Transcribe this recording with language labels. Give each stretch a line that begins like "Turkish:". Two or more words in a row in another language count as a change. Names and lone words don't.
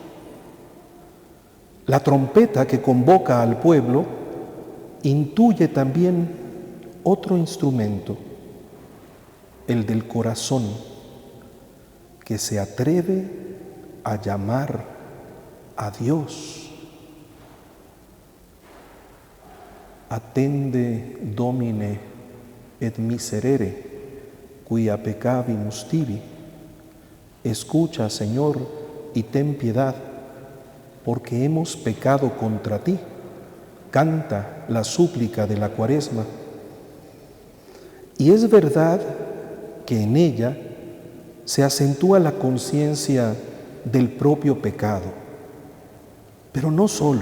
Spanish: La trompeta que convoca al pueblo intuye también otro instrumento, el del corazón, que se atreve a llamar a Dios.
Latin: Attende, Domine, et miserere, quia peccavimus tibi.
Spanish: Escucha, Señor, y ten piedad, porque hemos pecado contra ti. Canta la súplica de la Cuaresma. Y es verdad que en ella se acentúa la conciencia del propio pecado, pero no solo.